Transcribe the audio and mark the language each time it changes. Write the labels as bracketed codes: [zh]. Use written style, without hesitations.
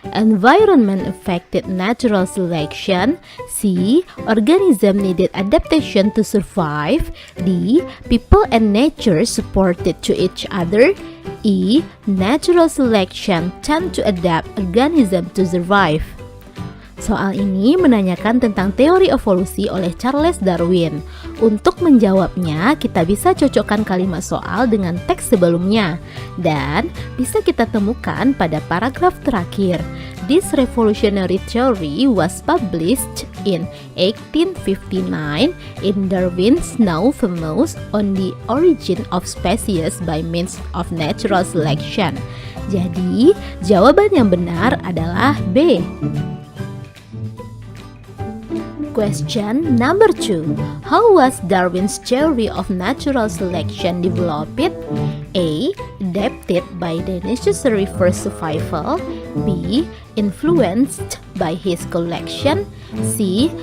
[en] Environment affected natural selection. C. Organism needed adaptation to survive. D. People and nature supported to each other. E. Natural selection tend to adapt organism to survive. [id] Soal ini menanyakan tentang teori evolusi oleh Charles Darwin. Untuk menjawabnya, kita bisa cocokkan kalimat soal dengan teks sebelumnya dan bisa kita temukan pada paragraf terakhir. [en] This revolutionary theory was published in 1859 in Darwin's now famous On the Origin of Species by Means of Natural Selection. [id] Jadi, jawaban yang benar adalah B. [en] Question number 2. How was Darwin's theory of natural selection developed? A. Adapted by the necessary for survival. B. Influenced by his collection. C.